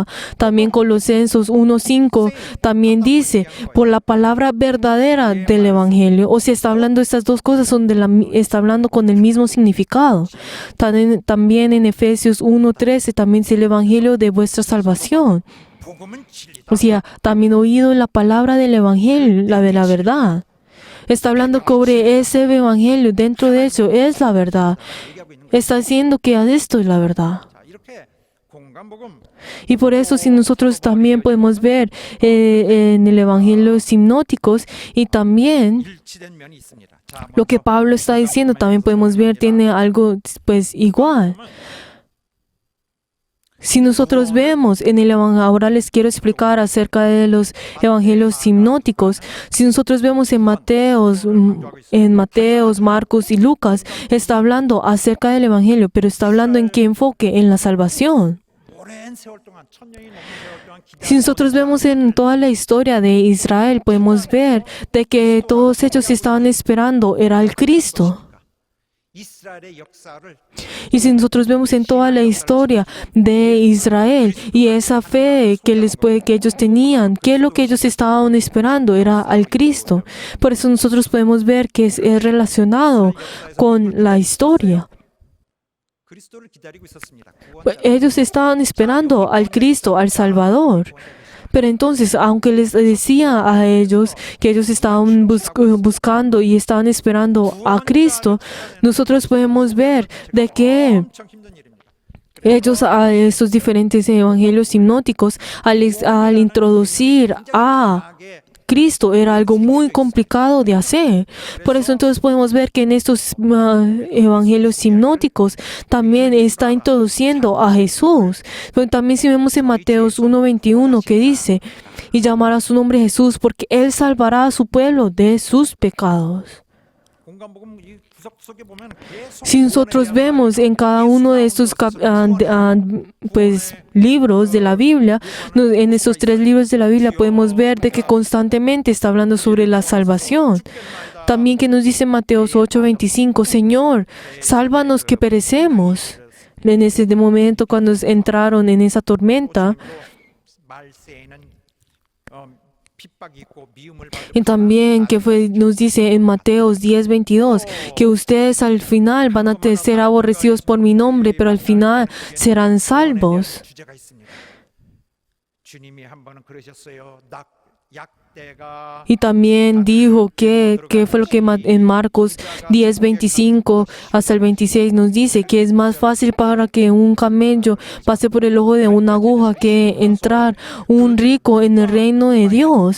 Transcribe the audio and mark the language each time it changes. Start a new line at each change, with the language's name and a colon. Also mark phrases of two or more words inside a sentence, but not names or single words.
Spanish: También Colosenses 1:5 también dice por la palabra verdadera del evangelio. O sea, está hablando estas dos cosas, está hablando con el mismo significado. También en Efesios 1:13 también dice el evangelio de vuestra salvación.
Korean: 복음은 진리다.
Spanish: O sea, también oído la palabra del evangelio, la de la verdad. Está hablando sobre ese evangelio, dentro de eso es la verdad.
Korean: 얘기하고 있는
Spanish: Está diciendo que esto es la verdad.
Korean: 자, 이렇게 공간복음
Spanish: Y por eso si nosotros también podemos ver en el evangelio sinópticos y también
Korean: 일치된 면이 있습니다. 자,
Spanish: lo que Pablo está diciendo también podemos ver tiene algo pues igual. Si nosotros vemos en el evangelio, ahora les quiero explicar acerca de los evangelios sinópticos. Si nosotros vemos en Mateos, Marcos y Lucas, está hablando acerca del evangelio, pero está hablando en qué enfoque, en la salvación.
Korean: 오랜 세월 동안 천년이 넘는 세월 동안
Spanish: Si nosotros vemos en toda la historia de Israel, podemos ver de que todos ellos estaban esperando era el Cristo.
Korean: 이스라엘의 역사를
Spanish: Y si nosotros vemos en toda la historia de Israel y esa fe que ellos tenían, ¿qué es lo que ellos estaban esperando? Era al Cristo. Por eso nosotros podemos ver que es relacionado con la historia.
Korean: 그리스도를 기다리고 있었습니다.
Spanish: Ellos estaban esperando al Cristo, al Salvador. Pero entonces, aunque les decía a ellos que ellos estaban buscando y estaban esperando a Cristo, nosotros podemos ver de que
Korean: 엄청 힘든 일입니다.
Spanish: ellos a estos diferentes evangelios sinópticos, al introducir a Cristo era algo muy complicado de hacer. Por eso entonces podemos ver que en estos evangelios sinópticos también está introduciendo a Jesús. Pero también si vemos en Mateos 1:21 que dice, y llamará su nombre Jesús porque Él salvará a su pueblo de sus pecados.
Korean: 공간복음 이 구석 속에 보면 계속
Spanish: Si nosotros vemos en cada uno de estos pues, libros de la Biblia, en estos 3 libros de la Biblia podemos ver de que constantemente está hablando sobre la salvación. También que nos dice Mateos 8:25, Señor, sálvanos que perecemos. En ese momento cuando entraron en esa tormenta,
Korean: 말세에는 핍박이 있고 미움을
Spanish: y también que nos dice en Mateos 10:22 que ustedes al final van a ser aborrecidos por mi nombre, pero al final serán salvos.
Korean: 주제가 있습니다. 주님이 한 번은 그러셨어요. 약대가
Spanish: Y también dijo que fue lo que en Marcos 10:25 hasta el 26 nos dice que es más fácil para que un camello pase por el ojo de una aguja que entrar un rico en el reino de Dios.